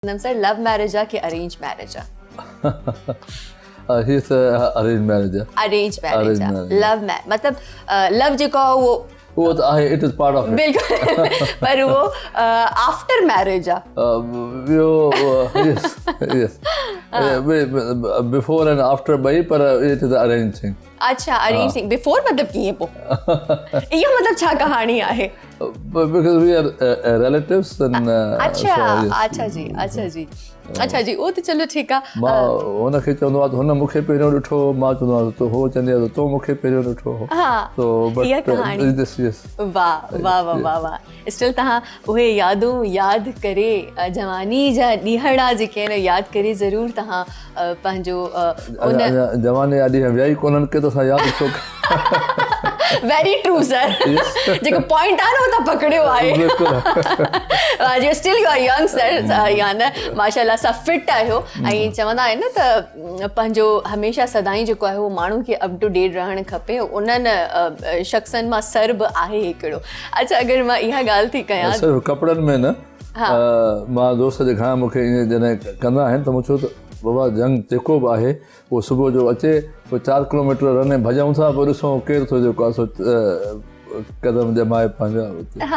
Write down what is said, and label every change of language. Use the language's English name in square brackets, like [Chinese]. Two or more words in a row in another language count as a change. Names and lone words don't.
[Sindhi] सर [English] love marriage [Sindhi] आ कि [English] arrange marriage [Sindhi] आ? [English] He's arranged marriage. arrange marriage [Sindhi] आ, [English] marriage. [Sindhi] लव मतलब लव जेको आहे वो [English] वो it is part of it. [Sindhi] बिल्कुल पर वो [English] after marriage [Sindhi] आ? [English] Yes, yes. Before and after [Sindhi] ॿई पर [English] it is arranged thing. [Sindhi] अच्छा [English] arrange thing before [Sindhi] मतलब कीअं पोइ इहो मतलब छा कहाणी आहे? [English] Because we are relatives and [Sindhi] अच्छा [English] so, yes. [Sindhi] अच्छा जी अच्छा जी उहो त चलो ठीकु आहे मां हुनखे चवंदो आहे त हुन मूंखे पहिरियों ॾिठो मां चवंदो आहियां त हो चवंदी आहे त तो मूंखे पहिरियों ॾिठो हो हा इहा कहाणी वाह वाह वाह वाह वाह स्टिल तव्हां उहे यादूं यादि करे जवानी जा ॾींहड़ा जेके आहिनि यादि करे ज़रूरु तव्हां पंहिंजो उन जवानी जा ॾींहं विया ई कोन्हनि के त असां यादि छो [English] very true sir [Sindhi] जेको पॉइंट आहे न उहो त पकड़ियो आहे [English] you still you are young sir [Sindhi] या न माशाल्लाह सां फिट आहियो ऐं चवंदा आहिनि न त पंहिंजो हमेशह सदाईं जेको आहे उहो माण्हू खे [English] up to date [Sindhi] रहणु खपे उन्हनि शख़्सनि मां सर बि आहे हिकिड़ो अच्छा अगरि मां इहा ॻाल्हि थी कयां सिर्फ़ु कपिड़नि में न मां दोस्त जे खां मूंखे ईअं जॾहिं कंदा आहिनि त मूं चयो त बाबा जंग जेको बि आहे उहो सुबुह जो अचे पोइ 4 किलोमीटर रने भॼूं था पोइ ॾिसूं केरु थो जेको आहे सो कदम जमाए पंहिंजा